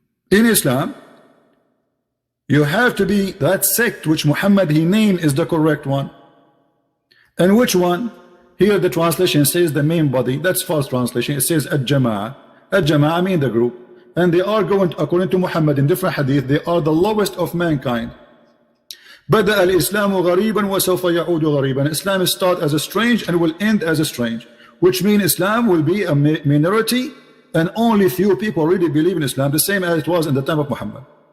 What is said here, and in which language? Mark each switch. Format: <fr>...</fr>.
<en>In Islam, you have to be that sect which Muhammad he named is the correct one. And which one? Here the translation says the main body. That's false translation. It says al-Jama'ah. Al-Jama'ah mean the group. And they are going to, according to Muhammad in different hadith, they are the lowest of mankind.</en> <ar>بدأ الإسلام غريبا وسوف يعود غريبا.</ar> <en>Islam start as a strange and will end as a strange, which means Islam will be a minority, and only few people really believe in Islam, the same as it was in the time of Muhammad.</en>